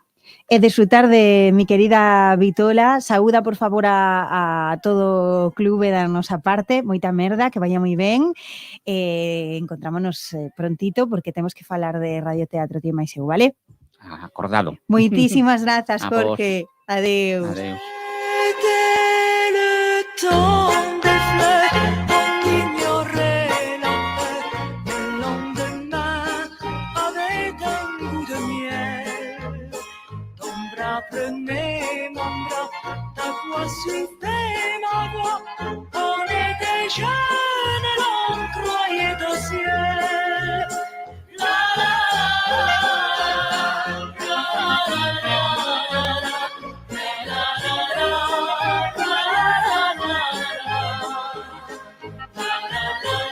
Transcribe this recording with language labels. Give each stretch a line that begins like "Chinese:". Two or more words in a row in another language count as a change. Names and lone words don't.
Spanish: E disfrutar de mi querida Vitola.
Galician: Saúda, por favor, a todo o clube da nosa parte. Moita merda, que vaya moi ben. Encontrámonos prontito, porque temos que falar de radioteatro ti máis eu, vale? Acordado. Moitísimas grazas, Jorge. Adeus. Adeus.
French: Prenez mon bras, ta voix soufflait ma voix. On était jeunes et l'on croyait au ciel. La la la la la la la la la la la la la la la.